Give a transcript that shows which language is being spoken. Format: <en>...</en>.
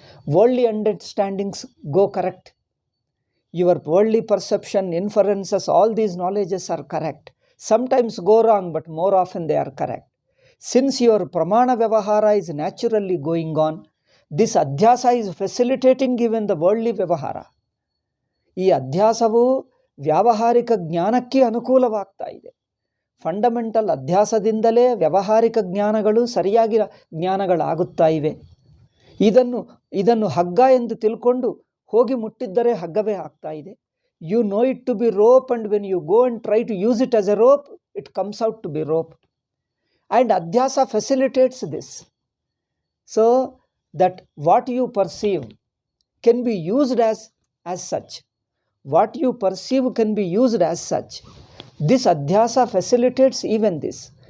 <en>Worldly understandings go correct. Your worldly perception, inferences, all these knowledges are correct. Sometimes go wrong, but more often they are correct. Since your pramana vyavahara is naturally going on, this adhyasa is facilitating even the worldly vyavahara.</en> <kn>ಈ ಅಧ್ಯಾಸವು ವ್ಯಾವಹಾರಿಕ ಜ್ಞಾನಕ್ಕೆ ಅನುಕೂಲವಾಗ್ತಾ ಇದೆ. Fundamental ಅಧ್ಯಾಸದಿಂದಲೇ ವ್ಯಾವಹಾರಿಕ ಜ್ಞಾನಗಳು ಸರಿಯಾಗಿ ಜ್ಞಾನಗಳಾಗುತ್ತಾ ಇವೆ. ಇದನ್ನು ಹಗ್ಗ ಎಂದು ತಿಳ್ಕೊಂಡು ಹೋಗಿ ಮುಟ್ಟಿದ್ದರೆ ಹಗ್ಗವೇ ಆಗ್ತಾ ಇದೆ.</kn> <en>You know it to be rope, and when you go and try to use it as a rope, it comes out to be rope. And adhyasa facilitates this. So that what you perceive can be used as such. What you perceive can be used as such. This adhyasa facilitates even this.</en>